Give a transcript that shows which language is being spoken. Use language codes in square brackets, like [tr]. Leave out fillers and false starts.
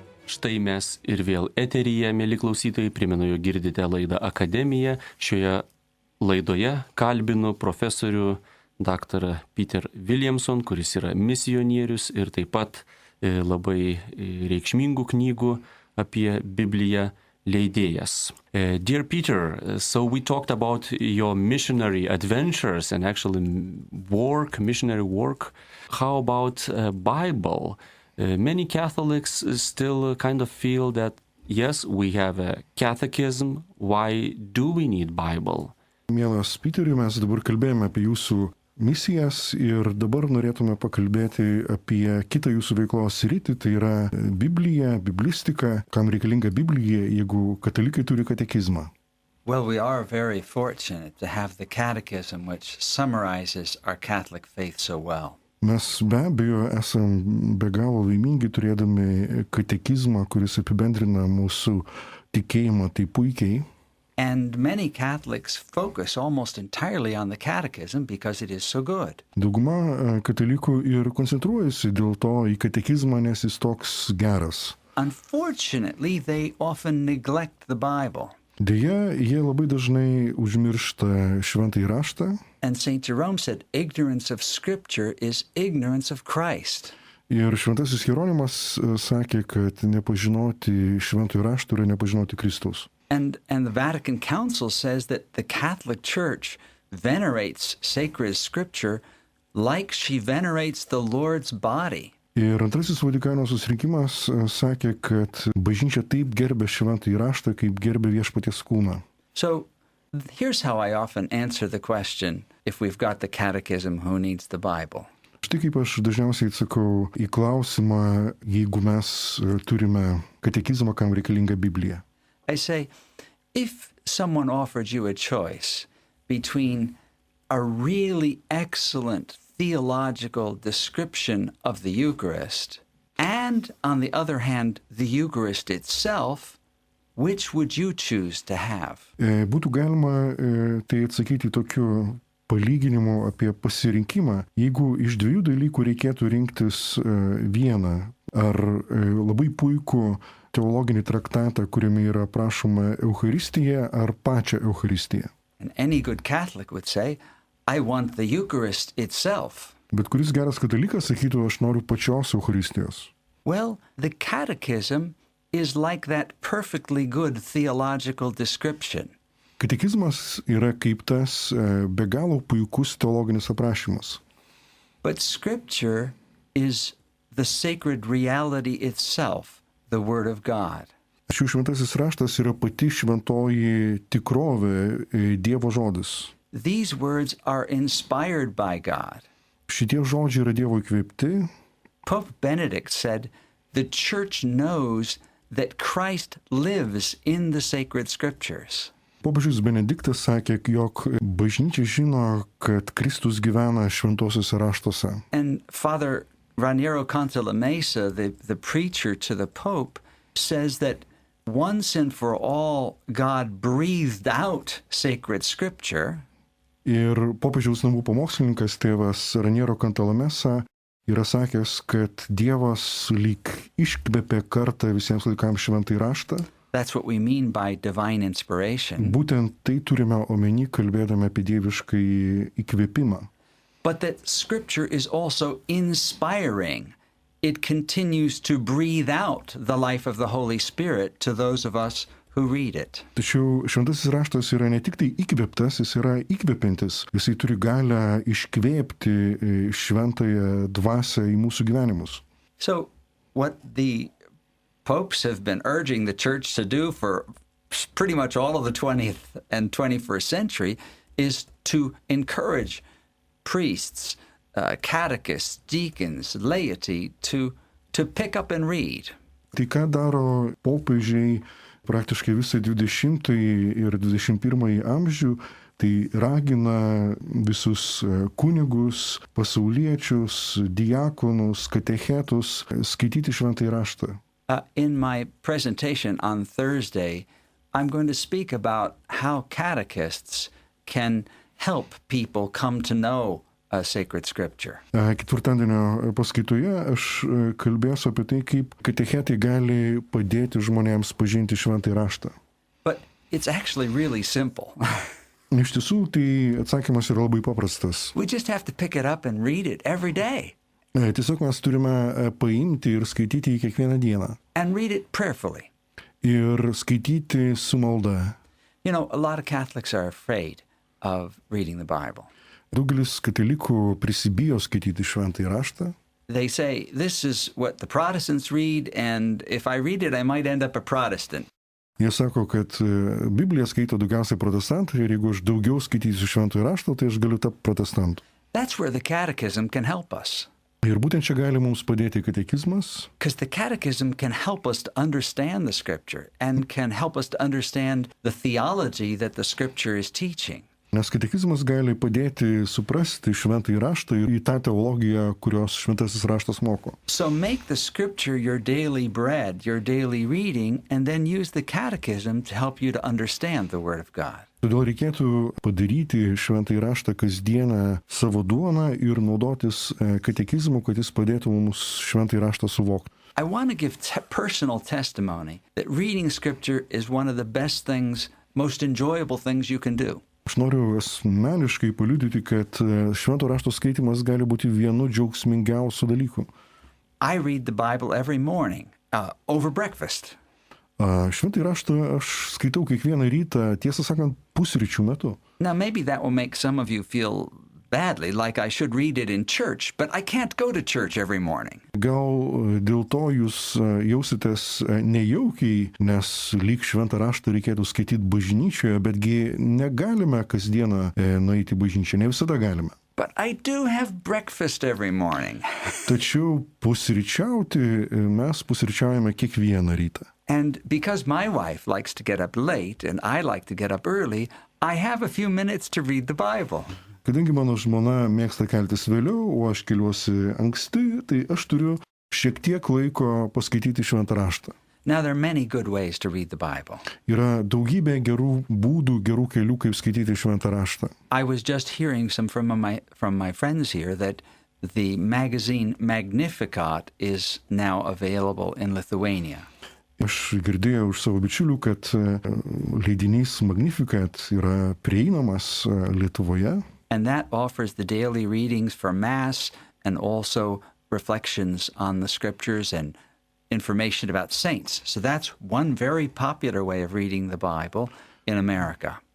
[lt] Štai mes ir vėl eteryje, mėly klausytojai, primenu, jog girdite laidą Akademija. Šioje laidoje kalbinu profesorių daktarą Peter Williamson, kuris yra misionierius ir taip pat labai reikšmingų knygų apie Bibliją leidėjas. [en] Dear Peter, so we talked about your missionary adventures and actually missionary work. How about Bible? Many Catholics still kind of feel that, yes, we have a catechism. Why do we need Bible? [lt] Mielas Piteriu, mes dabar kalbėjome apie jūsų misijas ir dabar norėtume pakalbėti apie kitą jūsų veiklos sritį, tai yra Biblija, biblistika. Kam reikalinga Biblija, jeigu katalikai turi katekizmą? [en] Well, we are very fortunate to have the catechism which summarizes our Catholic faith so well. [lt] Mes be abejo esam be galo laimingi turėdami katekizmą, kuris apibendrina mūsų tikėjimą taip puikiai. [en] And many Catholics focus almost entirely on the catechism because it is so good. [lt] Dauguma katalikų ir koncentruojasi dėl to į katekizmą, nes jis toks geras. [en] Unfortunately, they often neglect the Bible. [lt] Deja, jie labai dažnai užmiršta Šventąjį Raštą. [en] And St. Jerome said, ignorance of Scripture is ignorance of Christ. [lt] Ir Šventasis Jeronimas sakė, kad nepažinoti Šventąjį Raštą yra nepažinoti Kristaus. [en] And the Vatican Council says that the Catholic Church venerates sacred Scripture like she venerates the Lord's body. [lt] Ir Antrasis Vatikano susirinkimas sakė, kad bažnyčia taip gerbė Šventąjį Raštą, kaip gerbė Viešpaties kūną. [en] So here's how I often answer the question, if we've got the catechism, who needs the Bible? [lt] Štai kaip aš dažniausiai atsakau į klausimą, jeigu mes turime katekizmą, kam reikalinga Biblija. [en] I say, if someone offered you a choice between a really excellent theological description of the Eucharist and, on the other hand, the Eucharist itself, which would you choose to have? [lt] Būtų galima tai atsakyti tokiu palyginimų apie pasirinkimą. Jeigu iš dviejų dalykų reikėtų rinktis vieną, ar labai puikų teologinį traktatą, kuriame yra prašoma Eucharistija, ar pačią Eucharistiją. [en] And any good Catholic would say, I want the Eucharist itself. [lt] Bet kuris geras katalikas sakytų, aš noriu pačios Eucharistijos. [en] Well, the Catechism is like that perfectly good theological description. [lt] Katekizmas yra kaip tas be galo puikus teologinis aprašymas. [en] But Scripture is the sacred reality itself, the Word of God. [lt] Šių šventasis raštas yra pati šventoji tikrovė, Dievo žodis. [en] These words are inspired by God. [lt] Šitie žodžiai yra Dievo įkvėpti. [en] Pope Benedict said, the Church knows that Christ lives in the sacred Scriptures. [lt] Popiežius Benediktas sakė, jog bažnyčia žino, kad Kristus gyvena šventosiuose raštuose. [en] And Father Raniero Cantalamessa, the preacher to the Pope, says that once and for all God breathed out sacred Scripture. [lt] Ir popiežiaus namų pamokslininkas tėvas Raniero Cantalamessa yra sakęs, kad Dievas lyg iškvėpė kartą visiems laikams šventąjį raštą. [en] That's what we mean by divine inspiration. [lt] Būtent tai turime omeny, kalbėdami apie dieviškąjį įkvėpimą. [en] But that Scripture is also inspiring. It continues to breathe out the life of the Holy Spirit to those of us who read it. [lt] Tačiau šventasis raštas yra ne tik tai įkvėptas, jis yra įkvėpintis. Jisai turi galę iškvėpti šventąją dvasią į mūsų gyvenimus. [en] So what the popes have been urging the church to do for pretty much all of the 20th and 21st century is to encourage priests, catechists, deacons, laity to pick up and read. [lt] Tai ką daro popiežiai praktiškai visą 20-ąjį ir 21-ąjį amžių, tai ragina visus kunigus, pasauliečius, diakonus, katechetus skaityti šventąjį raštą. [en] In my presentation on Thursday, I'm going to speak about how catechists can help people come to know sacred Scripture. [lt] Ketvirtadienio paskaitoje aš kalbėsiu apie tai, kaip katechetai gali padėti žmonėms pažinti šventąjį raštą. [en] But it's actually really simple. [lt] Iš tiesų, tai atsakymas yra labai paprastas. [en] We just have to pick it up and read it every day. [lt] Tiesiog mes turime paimti ir skaityti jį kiekvieną dieną. [en] And read it prayerfully. [lt] Ir skaityti su malda. [en] You know, a lot of Catholics are afraid of reading the Bible. [lt] Daugelis katalikų prisibijo skaityti šventąjį raštą. [en] They say, this is what the Protestants read, and if I read it, I might end up a Protestant. [lt] Jie sako, kad Bibliją skaito daugiausiai protestantai ir jeigu aš daugiau skaitysiu šventąjį raštą, tai aš galiu tapti protestantu. [en] That's where the Catechism can help us. [lt] Ir būtent čia gali mums padėti katekizmas. [en] Because the Catechism can help us to understand the Scripture and can help us to understand the theology that the Scripture is teaching. [lt] Nes katekizmas gali padėti suprasti šventąjį raštą ir į tą teologiją, kurios šventasis raštas moko. [en] So make the Scripture your daily bread, your daily reading, and then use the Catechism to help you to understand the Word of God. [lt] Todėl reikėtų padaryti šventąjį raštą kasdieną savo duoną ir naudotis katekizmu, kad jis padėtų mums šventąjį raštą suvokti. [en] I want to give personal testimony that reading Scripture is one of the best things, most enjoyable things you can do. [lt] Aš noriu asmeniškai paliudyti, kad švento rašto skaitimas gali būti vienu džiaugsmingiausių dalykų. [en] I read the Bible every morning over breakfast. [lt] Šventąjį raštą aš skaitau kiekvieną rytą, tiesą sakant, pusryčių metu. [en] Now maybe that will make some of you feel badly, like I should read it in church, but I can't go to church every morning. [lt] Gal dėl to jūs jausitės nejaukiai, nes lyg šventą raštą reikėtų skaityti bažnyčioje, betgi negalime kasdieną nueiti į bažnyčią, ne visada galime. [en] But I do have breakfast every morning. [lt] Tačiau pusryčiauti mes pusryčiaujame kiekvieną rytą. [en] And because my wife likes to get up late and I like to get up early, I have a few minutes to read the Bible. [lt] Kadangi mano žmona mėgsta keltis vėliau, o aš keliuosi anksti, tai aš turiu šiek tiek laiko paskaityti šventą raštą. [en] Now, there are many good ways to read the Bible. [lt] Yra daugybė gerų būdų, gerų kelių, kaip skaityti šventą raštą. [en] I was just hearing from my friends here that the magazine Magnificat is now available in Lithuania. [lt] Aš girdėjau iš savo bičiulių, kad leidinys Magnificat yra prieinamas Lietuvoje. [en] And that offers the daily readings for Mass and also reflections on the Scriptures and information about saints. So that's one very popular way of reading the Bible in America.